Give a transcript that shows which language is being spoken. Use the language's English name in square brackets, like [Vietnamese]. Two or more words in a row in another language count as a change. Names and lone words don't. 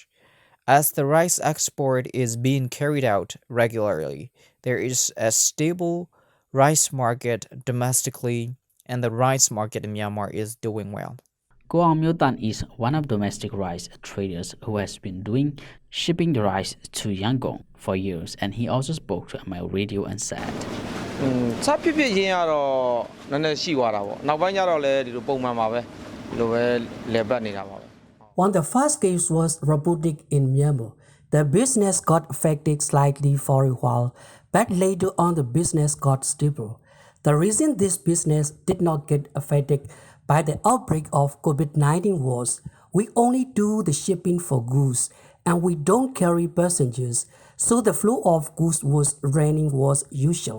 [English] As the rice export is being carried out regularly, there is a stable rice market domestically and the rice market in Myanmar is doing well. Koang Myotan is one of domestic rice traders who has been doing shipping the rice to Yangon for years, and he also spoke to my radio and said, [Burmese] စဖြစ်ဖြစ်ရင်းကတော့နည်းနည်းရှိသွားတာပေါ့နောက်ပိုင်းကျတော့လည်းဒီလိုပုံမှန်ပါပဲဒီလိုပဲလဲပတ်နေတာပါပဲ [English] When the first case was reported in Myanmar, the business got affected slightly for a while, but later on the business got stable. The reason this business did not get affected by the outbreak of COVID-19 was we only do the shipping for goods and we don't carry passengers, so the flow of goods was running was usual.